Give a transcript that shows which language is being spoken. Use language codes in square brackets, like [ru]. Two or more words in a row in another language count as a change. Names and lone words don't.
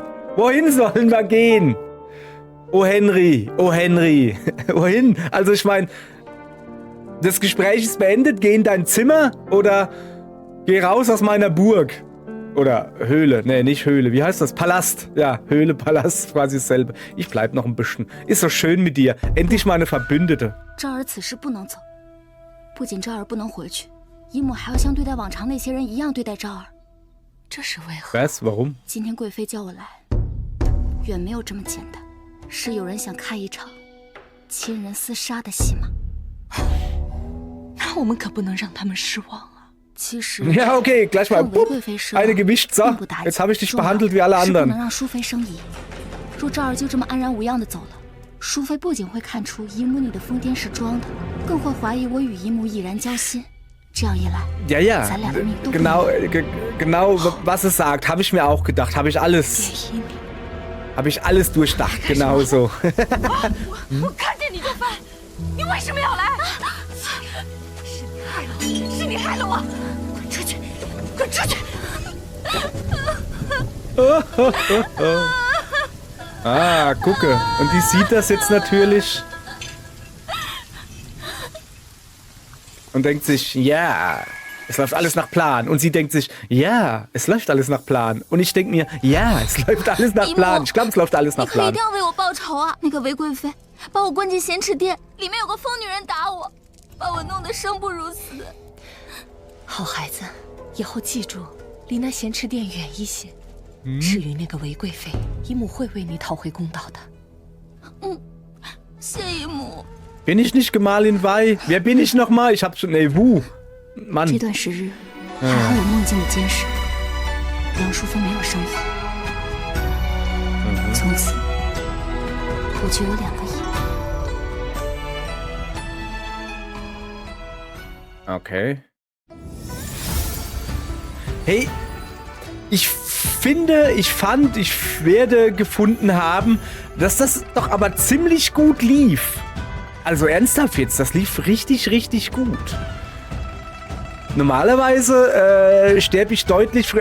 [de] Wohin sollen wir gehen? Oh Henry, oh Henry. Wohin? Also ich meine... Das Gespräch ist beendet, geh in dein Zimmer oder geh raus aus meiner Burg. Oder Höhle, nee, nicht Höhle, wie heißt das? Palast. Ja, Höhle, Palast, quasi dasselbe. Ich bleib noch ein bisschen. Ist so schön mit dir. Endlich mal eine Verbündete. [zh] 昭儿此时不能走，不仅昭儿不能回去，姨母还要像对待往常那些人一样对待昭儿。这是为何？ [de] Was? Warum? [zh] 今天贵妃叫我来，远没有这么简单，是有人想开一场亲人厮杀的戏码。那我们可不能让他们失望啊！其实 [de] Ja, okay, gleich mal. [zh] 让韦贵妃失望 [de] Eine gewischt. So, [zh] 并不打紧 [de] jetzt habe ich dich [zh] 重要 [de] behandelt wie alle [zh] 是不能 [de] anderen. [zh] 让淑妃生疑。若赵儿就这么安然无恙的走了，淑妃不仅会看出姨母你的疯癫是装的，更会怀疑我与姨母已然交心。这样一来， [de] Ja, ja. [zh] 咱俩的命都不 [de] Genau, genau, was es sagt, habe ich mir auch gedacht. Habe ich alles durchdacht. Genau so. [zh] 我看见你就烦，你为什么要来？是你害了我！滚出去！滚出去！ [de] Ah, gucke. Und die sieht das jetzt natürlich. Und denkt sich, ja, es läuft alles nach Plan. Und sie denkt sich, ja, es läuft alles nach Plan. Und ich denke mir, ja, es läuft alles nach Plan. Ich glaube, es läuft alles [zh] 你 [de] nach [zh] 可一 [de] Plan. [zh] 定要为我报仇啊！那个韦贵妃把我关进咸池殿，里面有个疯女人打我，把我弄得生不如死。好孩子，以后记住，离那咸池殿远一些。至于那个韦贵妃，姨母会为你讨回公道的。谢姨母。 [de] Bin ich nicht Gemahlin Wei? Wer bin ich nochmal? Ich hab schon... Nee, Wu. Mann. [zh] 这段时日，还好有梦境的监视，杨淑妃没有生疑。从此，我就有2个姨。 [de] Okay. Hey, ich werde gefunden haben, dass das doch aber ziemlich gut lief. Also ernsthaft jetzt, das lief richtig, richtig gut. Normalerweise sterbe ich deutlich früher.